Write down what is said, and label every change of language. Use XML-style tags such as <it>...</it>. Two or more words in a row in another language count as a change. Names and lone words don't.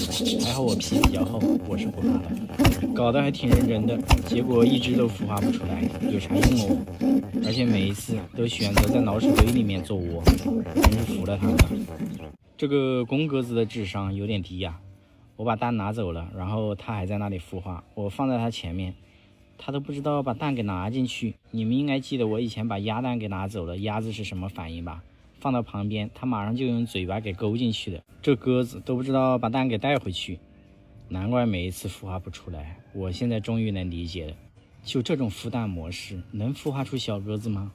<zh>還好我皮比較厚，我是不怕的。搞得還挺認真的，結果一直都孵化不出來，有啥用哦？而且每一次都選擇在老鼠堆裡面做窩，真是服了他們了。這個公鴿子的智商有點低呀，我把蛋拿走了，然後它還在那裡孵化，我放在它前面。他都不知道把蛋給拿進去。你們應該記得我以前把鴨蛋給拿走了，鴨子是什麼反應吧？放到旁邊，它馬上就用嘴巴給勾進去的。這鴿子都不知道把蛋給帶回去，難怪每一次孵化不出來。我現在終於能理解了，就這種孵蛋模式能孵化出小鴿子嗎？</zh>